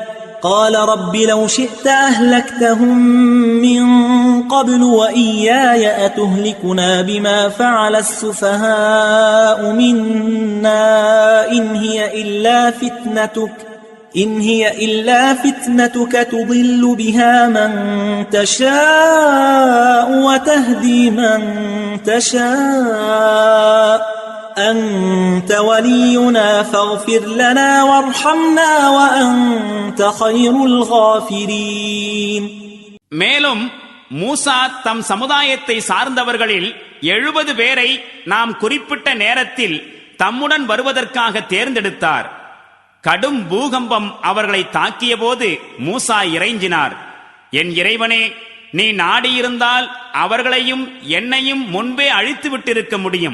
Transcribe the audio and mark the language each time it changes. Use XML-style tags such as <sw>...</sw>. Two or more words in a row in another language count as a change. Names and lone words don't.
<ar>أتهلكنا بما فعل السفهاء منا إن هي إلا فتنتك تضل بها من تشاء وتهدي من تشاء أنت ولينا فاغفر لنا وارحمنا وأنت خير الغافرين.</ar> <ta>மேலும் மூசா தம் சமுதாயத்தை சார்ந்தவர்களில் 70 பேரை நாம் குறிப்பிட்ட நேரத்தில் தம்முடன் வருவதற்காக தேர்ந்தெடுத்தார். கடும் பூகம்பம் அவர்களை தாக்கிய போது மூசா இறைஞ்சினார், என் இறைவனே, நீ நாடியிருந்தால் அவர்களையும் என்னையும் முன்பே அழித்து விட்டிருக்க முடியும்.</ta>